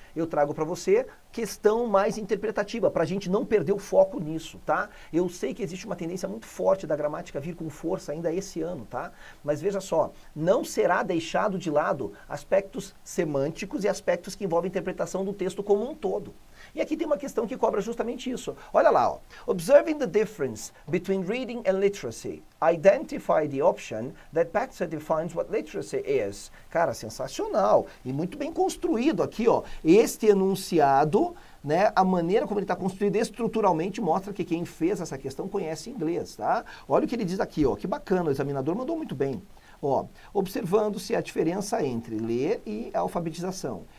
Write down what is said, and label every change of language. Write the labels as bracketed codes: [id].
[pt] Eu trago para você questão mais interpretativa, para a gente não perder o foco nisso, tá? Eu sei que existe uma tendência muito forte da gramática vir com força ainda esse ano, tá? Mas veja só, não será deixado de lado aspectos semânticos e aspectos que envolvem interpretação do texto como um todo. E aqui tem uma questão que cobra justamente isso. Olha lá, ó. [en] Observing the difference between reading and literacy, identify the option that better defines what literacy is. [pt] Cara, sensacional e muito bem construído aqui, ó. Este enunciado, né, a maneira como ele está construído estruturalmente mostra que quem fez essa questão conhece inglês, tá? Olha o que ele diz aqui, ó. Que bacana, o examinador mandou muito bem. Ó, observando-se a diferença entre ler e alfabetização.